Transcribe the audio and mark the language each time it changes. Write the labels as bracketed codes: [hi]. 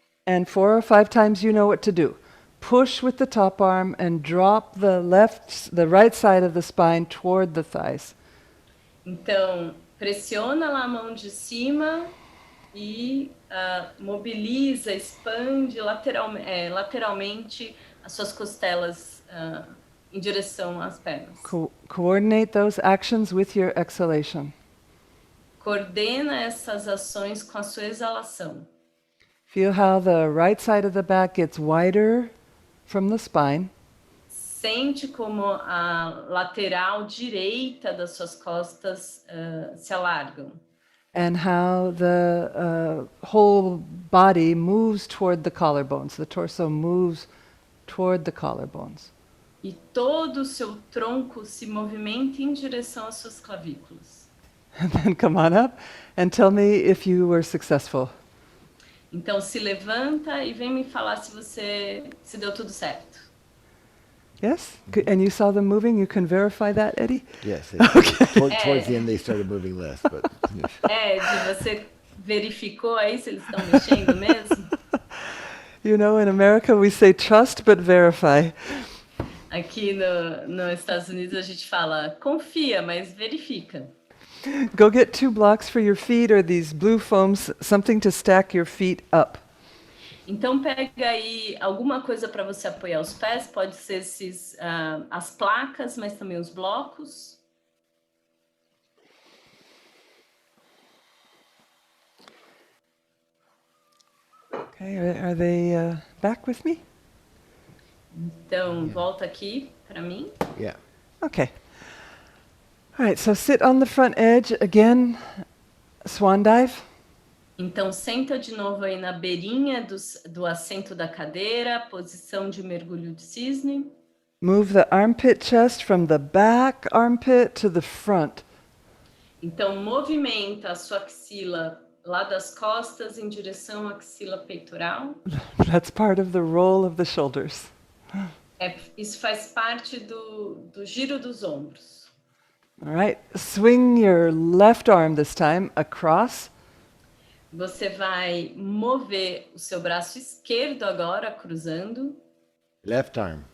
[en] And 4 or 5 times you know what to do. Push with the top arm and drop the right side of the spine toward the thighs. [pt] Então, pressiona lá a mão de cima e mobiliza, expande lateralmente as suas costelas em direção às pernas. [en] Coordinate those actions with your exhalation. [pt] Coordena essas ações com a sua exalação. [en] Feel how the right side of the back gets wider from the spine. [pt] Sente como a lateral direita das suas costas se alargam. [en] And how the whole body moves toward the collarbones. The torso moves toward the collarbones. [pt] E todo o seu tronco se movimenta em direção às suas clavículas. [en] And then come on up and tell me if you were successful. [pt] Então se levanta e vem me falar se deu tudo certo. [en] Yes? And you saw them moving? You can verify that, Eddie? Yes. Okay. Towards the end, they started moving less, but. [pt] Você verificou aí se eles estão mexendo mesmo? [en] You know, in America we say trust but verify. [pt] Aqui nos Estados Unidos a gente fala confia, mas verifica. [en] Go get 2 blocks for your feet or these blue foams, something to stack your feet up. [pt] Então pega aí alguma coisa para você apoiar os pés, pode ser as placas, mas também os blocos. [en] Okay, are they back with me? [pt] Então volta aqui para mim. [en] Yeah. Okay. All right, so sit on the front edge again, swan dive. [pt] Então senta de novo aí na beirinha do assento da cadeira, posição de mergulho de cisne. [en] Move the armpit chest from the back armpit to the front. [pt] Então movimenta a sua axila lá das costas em direção à axila peitoral. [en] That's part of the roll of the shoulders. [pt] Isso faz parte do giro dos ombros. [en] All right, swing your left arm this time across. [pt] Você vai mover o seu braço esquerdo agora, cruzando. [en] Left arm.